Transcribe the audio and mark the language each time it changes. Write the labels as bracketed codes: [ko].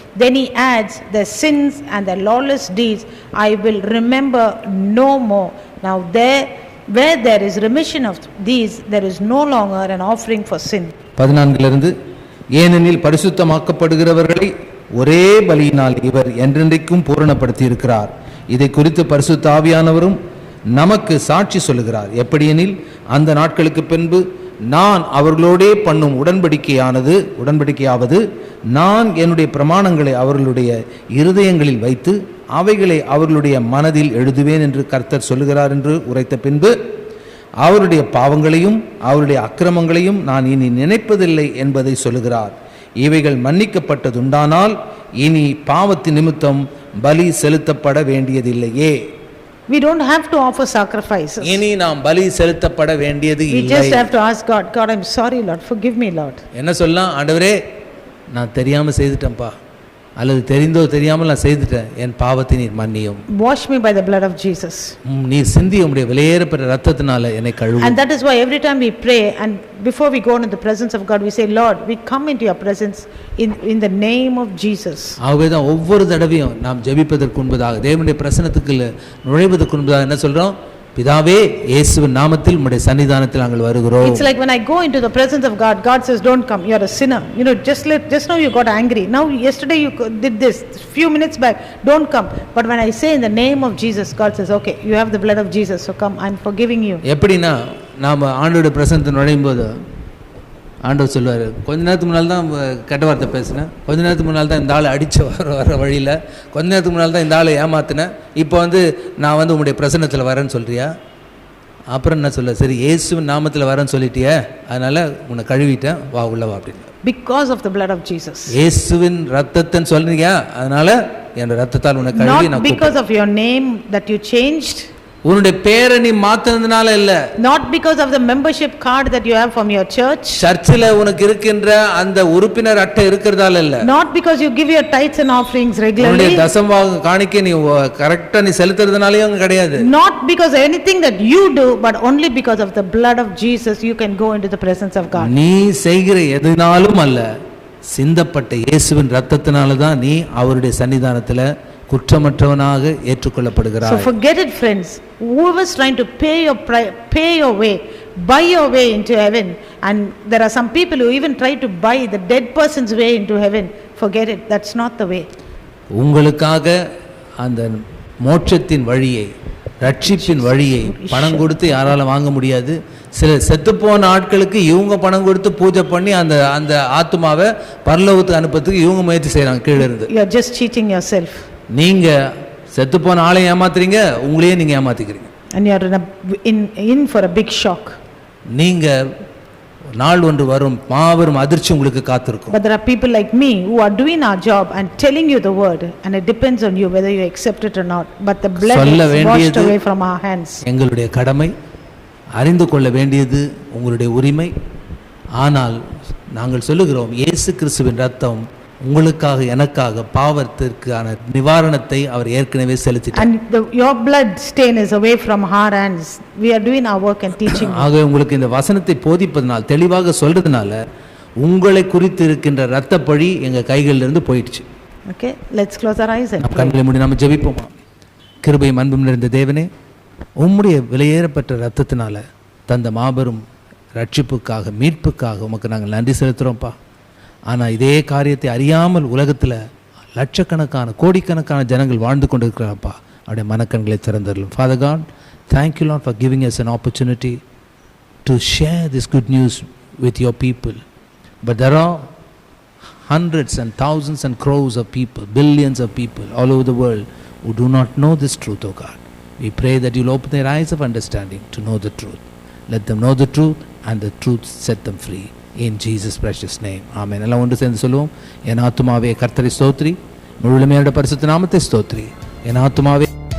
[en] Then He adds, their sins and their lawless deeds I will remember no more. Now where there is remission of these, there is no longer an offering for sin. [ta] 14 ஏனெனில் பரிசுத்தமாக்கப்படுகிறவர்களை ஒரே பலியினால் இவர் என்றென்றைக்கும் பூரணப்படுத்தி இருக்கிறார். இதை குறித்து பரிசுத்த ஆவியானவரும் நமக்கு சாட்சி சொல்லுகிறார். எப்படியெனில் அந்த நாட்களுக்கு பின்பு நான் அவர்களோடே பண்ணும் உடன்படிக்கையாவது நான் என்னுடைய பிரமாணங்களை அவர்களுடைய இருதயங்களில் வைத்து அவைகளை அவர்களுடைய மனதில் எழுதுவேன் என்று கர்த்தர் சொல்லுகிறார் என்று உரைத்த பின்பு அவருடைய பாவங்களையும் அவருடைய அக்கிரமங்களையும் நான் இனி நினைப்பதில்லை என்பதை சொல்லுகிறார். இவைகள் மன்னிக்கப்பட்டதுண்டானால் இனி பாவத்தின் நிமித்தம் பலி செலுத்தப்பட வேண்டியதில்லையே. [en] We don't have to offer sacrifices. [ta] இனி நாம் பலி செலுத்தப்பட வேண்டியது இல்லை. [en] We just have to ask God, God, I'm sorry Lord, forgive me Lord. [ta] என்ன சொல்லலாம்? ஆண்டவரே, நான் தெரியாம செய்துட்டேன்ப்பா, அல்லது தெரிந்தோ தெரியாமல் நான் செய்துட்டேன், என் பாவத்தை நீர் மன்னியும். [en] Wash me by the blood of Jesus. [ta] நீர் சிந்திய உம்முடைய விலையேறப்பட்ட இரத்தத்தினால என்னை கழுவும். [en] And that is why every time we pray and before we go into the presence of God, we say, Lord, we come into your presence in the name of Jesus. [ta] ஆகவேதான் ஒவ்வொரு தடவையும் நாம் ஜெபிப்பதற்கு முன்பதாக, தேவனுடைய பிரசன்னத்துக்கு நுழைவதற்கு முன்பதாக என்ன சொல்றோம்? பிதாவே, இயேசுவின் நாமத்தில் உம்முடைய சன்னிதானத்தில் நாங்கள் வருகிறோம். [en] It's like when I go into the presence of God, God says, don't come, you're a sinner. You know, just now you got angry. Now yesterday you did this, few minutes back, don't come. But when I say in the name of Jesus, God says, okay, you have the blood of Jesus, so come, I'm forgiving you. [ta] எப்படின்னா, நாம ஆண்டவருடைய பிரசன்னத்தில் நுழையும் போது ஆண்டவர் சொல்லுவார், கொஞ்ச நேரத்துக்கு முன்னால் தான் கெட்ட வார்த்தை பேசினேன், கொஞ்ச நேரத்துக்கு முன்னால் தான் இந்த ஆளை அடித்து வர வழியில், கொஞ்ச நேரத்துக்கு முன்னால் தான் இந்த ஆளை ஏமாத்தினேன், இப்போ நான் உங்களுடைய பிரசன்னத்தில் வரேன்னு சொல்கிறியா? அப்புறம் என்ன சொல்ல, சரி இயேசுவின் நாமத்தில் வரேன்னு சொல்லிட்டியே, அதனால் உன்னை கழுவிட்டேன், வா உள்ள வா அப்படின்னு. [en] Because of the blood of Jesus. [ta] இயேசுவின் ரத்தத்தைன்னு சொல்றீங்க, அதனால் என் ரத்தத்தால் உன்னை கழுவி. [en] Not because of your name that you changed. [ta] உன்னுடைய பேரை நீ மாத்துனதுனால இல்ல. [en] Not because of the membership card that you have from your church. [ta] சர்ச்சில் உனக்கு இருக்கின்ற அந்த உறுப்பினர் அட்டை இருக்கிறதால இல்ல. [en] Not because you give your tithes and offerings regularly. [ta] உன்னுடைய தசமபாகம் காணிக்கை நீ கரெக்ட்டா நீ செலுத்துறதுனாலயும் கிடையாது. [en] Not because anything that you do, but only because of the blood of Jesus you can go into the presence of God. [ta] நீ செய்கிற எதுனாலும் அல்ல, சிந்தப்பட்ட இயேசுவின் இரத்தத்தினால தான் நீ அவருடைய சன்னிதானத்துல குற்றமற்றவனாக ஏற்றுக்கொள்ளப்படுகிறாய். [en] So forget it friends, whoever is trying to pay your way, buy your way into heaven, and there are some people who even try to buy the dead person's way into heaven, forget it, that's not the way. [ta] உங்களுக்காக அந்த மோட்சத்தின் வழியை, ரட்சிப்பின் வழியை பணம் கொடுத்து யாரால வாங்க முடியாது. சில செத்துப்போன ஆட்களுக்கு இவங்க பணம் கொடுத்து பூஜை பண்ணி அந்த ஆத்மாவை பரலோகத்துக்கு அனுப்புறதுக்கு இவங்க முயற்சி செய்றாங்க கீழ இருந்து. [en] You are just cheating yourself. [ta] நீங்க செத்துப்போன ஆளை ஏமாத்துறீங்க, உங்களையே நீங்க ஏமாத்திக்கிறீங்க. [en] And you are in for a big shock. [ta] நீங்க நாள் ஒன்று வரும், மாபெரும் அதிர்ச்சி உங்களுக்கு காத்திருக்கும். [en] But there are people like me who are doing our job and telling you the word, and it depends on you whether you accept it or not. But the blood is washed away from our hands. [ta] எங்களுடைய கடமை, அறிந்து கொள்ள வேண்டியது உங்களுடைய உரிமை. ஆனால் நாங்கள் சொல்லுகிறோம், இயேசு கிறிஸ்துவின் ரத்தம் உங்களுக்காக எனக்காக பாவத்திற்கான நிவாரணத்தை அவர் ஏற்கனவே செலுத்திட்டார். [en] And your blood stain is away from our hands. We are doing our work and teaching. [ta] ஆக உங்களுக்கு இந்த வசனத்தை போதிப்பதனால், தெளிவாக சொல்றதுனால உங்களை குறித்து இருக்கின்ற இரத்த பழி எங்க கைகளில் இருந்து போயிடுச்சு. [en] Okay, let's close our eyes and [ta] கண்களை மூடி நாம ஜெபிப்போமா. கிருபையும் அன்பும் நிறைந்த தேவனே, உம்முடைய விலையேறப்பட்ட இரத்தத்தினால தந்த மாபெரும் ரட்சிப்புக்காக, மீட்புக்காக உமக்கு நாங்கள் நன்றி செலுத்துறோம்ப்பா. ஆனால் இதே காரியத்தை அறியாமல் உலகத்தில் லட்சக்கணக்கான கோடிக்கணக்கான ஜனங்கள் வாழ்ந்து கொண்டு இருக்கிறாப்பா. அவருடைய மனக்கண்களை திறந்தரலும். [en] Father God, thank you Lord for giving us an opportunity to share this good news with your people. But there are hundreds and thousands and crores of people, billions of people all over the world who do not know this truth, O God. We pray that you'll open their eyes of understanding to know the truth. Let them know the truth and the truth set them free. In Jesus' precious name. Amen. [ta] எல்லாம் ஒன்று சேர்ந்து சொல்லுவோம். என் ஆத்துமாவே கர்த்தரை ஸ்தோத்திரி, முழுமையோட பரிசுத்த நாமத்தை ஸ்தோத்திரி. என் ஆத்துமாவே